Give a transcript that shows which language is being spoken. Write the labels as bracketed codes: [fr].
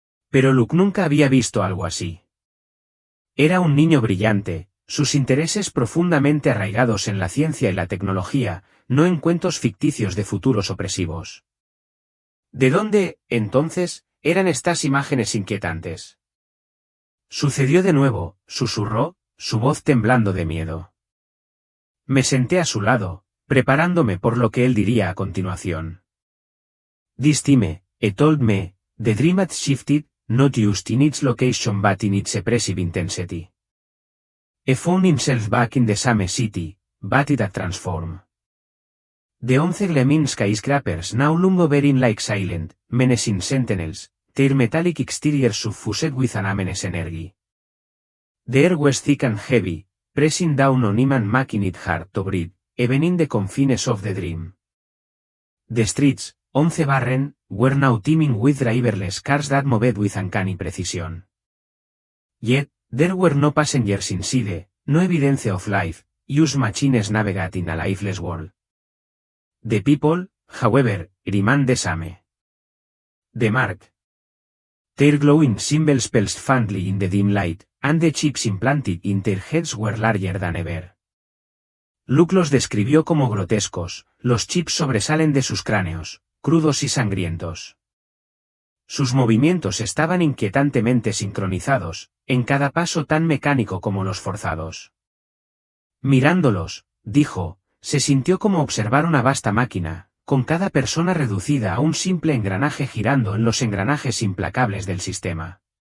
[es] Pero Luke nunca había visto algo así. Era un niño brillante, sus intereses profundamente arraigados en la ciencia y la tecnología, no en cuentos ficticios de futuros opresivos. ¿De dónde, entonces, eran estas imágenes inquietantes? Sucedió de nuevo, susurró, su voz temblando de miedo. Me senté a su lado, preparándome por lo que él diría a continuación. [en] This time, he told me, the dream had shifted, not just in its location but in its oppressive intensity. He found himself back in the same city, but it had transformed. The 11 gleaming skyscrapers now loom hovering like silent, menacing sentinels, their metallic exteriors suffused with an ominous energy. The air was thick and heavy, pressing down on him and making it hard to breathe, even in the confines of the dream. The streets, 11 barren, were now teeming with driverless cars that moved with uncanny precision. Yet, there were no passengers inside, no evidence of life, just machines navigating a lifeless world. The people, however, remained the same. The mark. Their glowing symbols pulsed faintly in the dim light, and the chips implanted in their heads were larger than ever. [es] Luke los describió como grotescos, los chips sobresalen de sus cráneos, crudos y sangrientos. Sus movimientos estaban inquietantemente sincronizados, en cada paso tan mecánico como los forzados. Mirándolos, dijo, se sintió como observar una vasta máquina, con cada persona reducida a un simple engranaje girando en los engranajes implacables del sistema.